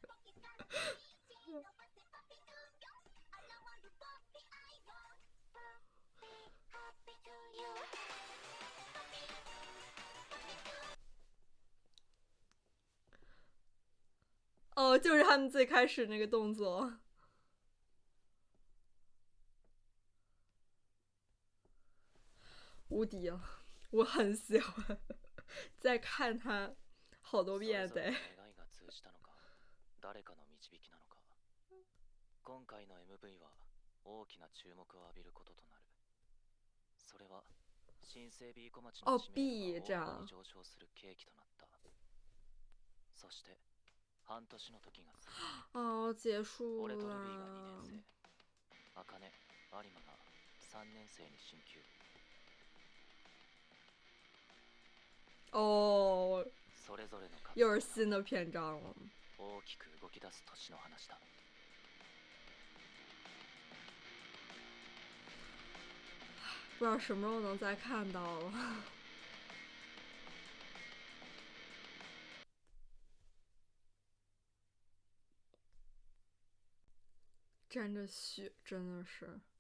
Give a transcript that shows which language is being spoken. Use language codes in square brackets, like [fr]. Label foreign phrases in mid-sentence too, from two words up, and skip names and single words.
[zh] 哦，就是他们最开始那个动作。无敌了，我很喜欢，再看他好多遍得。 [ja] 誰かの導きなのか。今回の MV は大きな注目を浴びることとなる。それは新生 B 小町の知名度が大幅に上昇する契機となった。そして半年の時が [zh] 哦，结束 [ja] 俺とルビーが [zh] 了。 [ja] 2年生、茜、有馬が3年生に進級。 [zh] 哦， [ja] それぞれの活 [zh] 又是新的篇章了。 [ja] 大きく動き出す年の話だ。 [zh] 不知道什么时候能再看到了。沾着血，真的是。